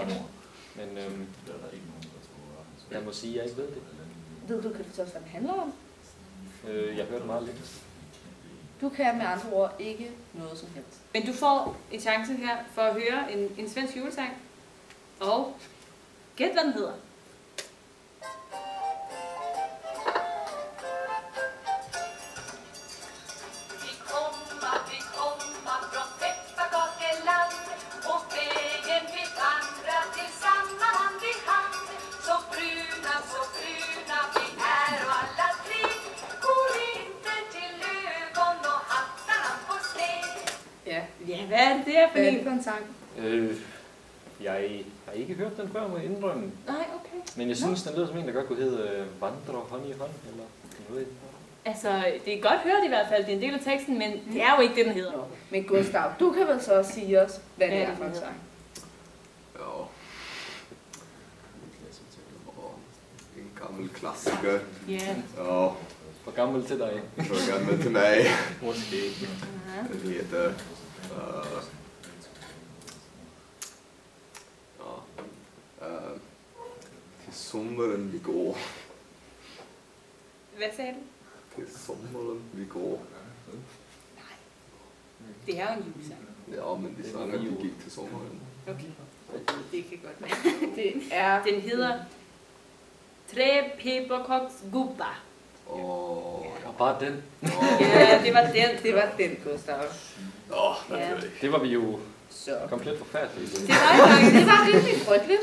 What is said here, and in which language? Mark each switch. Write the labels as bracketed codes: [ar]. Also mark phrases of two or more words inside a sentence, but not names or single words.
[da] Men jeg må sige, at jeg ikke ved det. Ved du, kan du også, hvad den handler om? Jeg hørte meget lidt. Du kan med andre ord ikke noget som helst. Men du får en chance her for at høre en svensk julesang. Og gæt, hvad den hedder. [sv] Vi komma från pepparkakeland och vägen vi vandrar tillsammans hand i hand. Så bruna vi är och alla tre går inte till ögon och hattarna på sned. [da] Ja. Ja, hvad er det der for Hvad er det en? for en sang? Jeg har ikke hørt den før, må jeg indrømme. Nej, okay. Men jeg synes, den lyder som en, der godt kunne hedde Vandre hånd i hånd, eller noget. Altså, det er godt hørt i hvert fald. Det er en del af teksten, men det er jo ikke det, den hedder. Men Gustav, du kan vel så også sige os, hvad det er for en sang? [sv] Ja. En gammal klassiker. Ja. Ja, [da] For gammel til dig. [sv] för gammal till mig. [da] Måske. [sv] Den heter... Till sommaren vi går. [da] Hvad sagde du? [sv] Till sommaren vi går. [da] Det er jo en julesang. [sv] Ja, men de sang att vi gick till sommaren. [da] Okay. Det kan godt være. Det er... Den hedder Tre pepparkaksgubbar. Og bare den. Ja, det var den. Det var den, Gustav. Ja. Det var vi jo Så. komplet forfærdelige til. Det var faktisk Det var rimelig frygteligt.